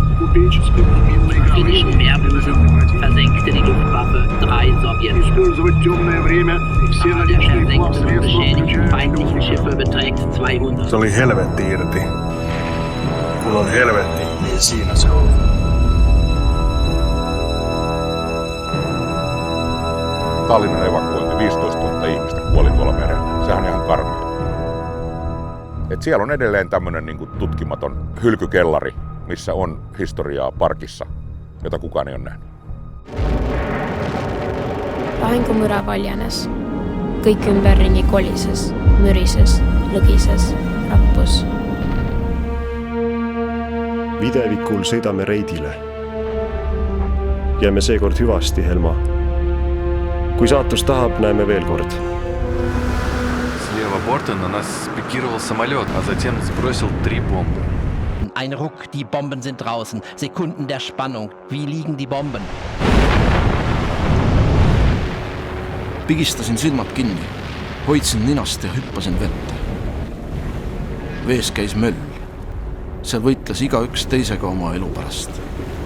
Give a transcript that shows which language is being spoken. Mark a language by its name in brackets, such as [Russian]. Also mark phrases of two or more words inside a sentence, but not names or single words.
[German] Finnischen Meerbusen versenkte die Luftwaffe 3 Sowjetschiffe. Der versenkten und beschädigten feindlichen Schiffe beträgt 200. [Finnish] Se oli helvetti irti. Kun on helvetti, niin siinä se on. Tallinnan evakuointi, 15 000 ihmistä kuoli tuolla merellä. Sehän on ihan karmea. Et siellä on edelleen tämmöinen niin kuin tutkimaton hylkykellari, missä on historiaa parkissa, jota kukaan ei ole nähnyt. [Estonian] Lahingumüra valjanes. Kõik ümberringi kolises, mürises, lõgises, rappus. Videvikul sõidame reidile. Jääme seekord hüvasti, Helma. Kui saatus tahab, näeme veel kord. [Russian] Слева борта на нас спикировал самолет, а затем сбросил 3 бомбы. [German] Ein Ruck, die Bomben sind draußen. Sekunden der Spannung. Wie liegen die Bomben? [Estonian] Pigistasin silmad kinni. Hoidsin ninast ja hüppasin vette. Vees käis möll. Seal võitles igaüks teisega oma elu pärast.